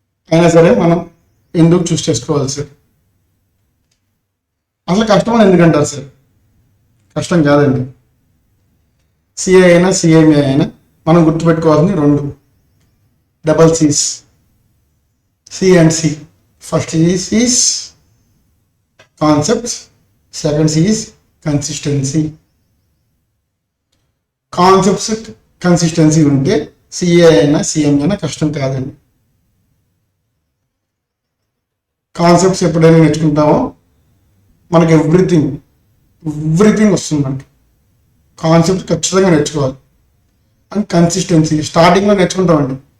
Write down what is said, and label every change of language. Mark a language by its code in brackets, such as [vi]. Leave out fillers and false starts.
[te] అయినా సరే మనం ఎందుకు చూస్ చేసుకోవాలి సార్? అసలు కష్టం అని ఎందుకంటారు సార్? కష్టం కాదండి. సిఏ అయినా సిఎంఏ అయినా మనం గుర్తుపెట్టుకోవాల్సింది రెండు double Cs, C and C. [en] First is concepts, second C is consistency. [te] Concepts consistency ఉంటే CA అయినా CMA అయినా కష్టం కాదండి. కాన్సెప్ట్స్ ఎప్పుడైనా నేర్చుకుంటామో మనకి ఎవ్రీథింగ్ వస్తుంది. మనకి కాన్సెప్ట్ ఖచ్చితంగా నేర్చుకోవాలి. అండ్ కన్సిస్టెన్సీ స్టార్టింగ్లో నేర్చుకుంటామండి.